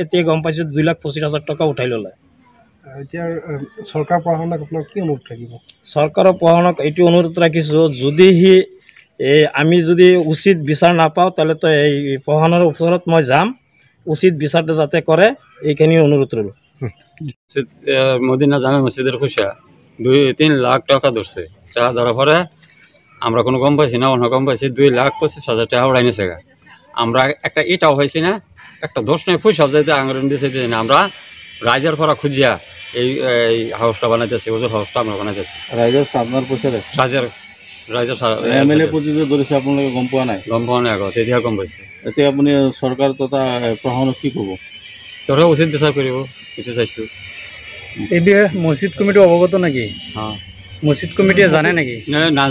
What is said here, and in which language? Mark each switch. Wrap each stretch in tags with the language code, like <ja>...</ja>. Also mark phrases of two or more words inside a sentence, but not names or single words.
<as>এতিয়া গম পাইছোঁ 2,25,000 টকা উঠাই ল'লে। এতিয়া চৰকাৰ প্ৰশাসনক আপোনাৰ কি অনুৰোধ থাকিব? চৰকাৰৰ প্ৰশাসনক এইটো অনুৰোধ ৰাখিছোঁ, যদি আমি যদি উচিত বিচাৰ নাপাওঁ তেতিয়াহ'লে এই প্ৰশাসনৰ ওচৰত মই যাম, উচিত বিচাৰটো যাতে কৰে এইখিনি অনুৰোধ ৰ'লো।</as> <bn>মদিনা জামে মসজিদের খুশা 2-3 লাখ টাকা ধরছে। টাকা ধরার পরে আমরা কোনো কম পাইছি না, অন্য কম পাইছি 2,25,000 টাকা উড়াই নিছে। আমরা একটা ইটাও হয়েছি না, একটা দোষ নেই পয়সা যাইতে আঙুল দিয়েছে না। আমরা রাইজের পরা খুঁজিয়া এই হাউসটা বানাইতেছি, ওদের হাউসটা আমরা বানাইতেছি।</bn> <as>ৰাইজৰ চান্দা পইচা</as> <bn>রাইজের</bn> <as>MLA পজিটিভ ধৰিছে আপোনালোকে গম পোৱা নাই? গম পাওয়া নাই আগত, এতিয়া গম পাইছে। এতিয়া আপুনি চৰকাৰ তথা প্ৰশাসনক কি ক'ব? চৰকাৰ উচিত বিচাৰ কৰিব, কিছু চাইছোঁ। এই বিষয়ে মছজিদ কমিটি অৱগত নেকি? মছজিদ কমিটিয়ে জানে নেকি?</as>